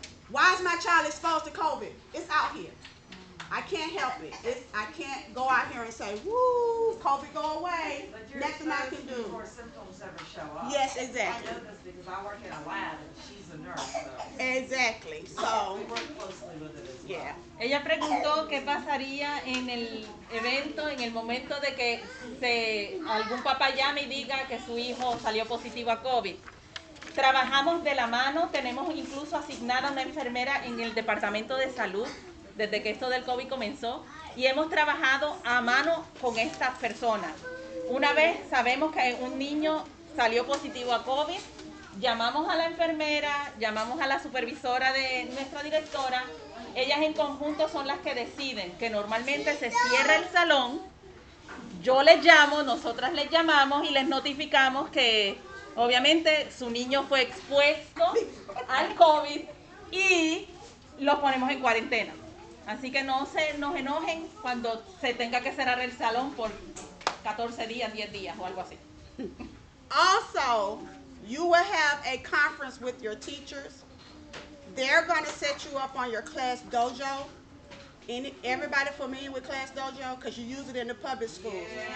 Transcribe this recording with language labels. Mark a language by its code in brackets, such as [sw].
[en] Why is my child exposed to COVID? It's out here. I can't help it. I can't go out here and say, woo, COVID go away. Nothing I can do. Before symptoms ever show up. Yes, exactly. I know this because I work in a lab and she's a nurse. So. Exactly. So, we work closely with it as well. yeah. [es] Ella preguntó qué pasaría en el evento, en el momento de que algún papá llame y diga que su hijo salió positivo a COVID. Trabajamos de la mano, tenemos incluso asignada una enfermera en el departamento de salud desde que esto del COVID comenzó, y hemos trabajado a mano con estas personas. Una vez sabemos que un niño salió positivo a COVID, llamamos a la enfermera, llamamos a la supervisora de nuestra directora. Ellas en conjunto son las que deciden que normalmente se cierra el salón. Yo les llamo, nosotras les llamamos y les notificamos que obviamente su niño fue expuesto al COVID y los ponemos en cuarentena. Así que no se nos enojen cuando se tenga que cerrar el salón por 14 días, 10 días o algo así. [en] Also, you will have a conference with your teachers. They're going to set you up on your class dojo. Everybody familiar with class dojo? Because you use it in the public schools.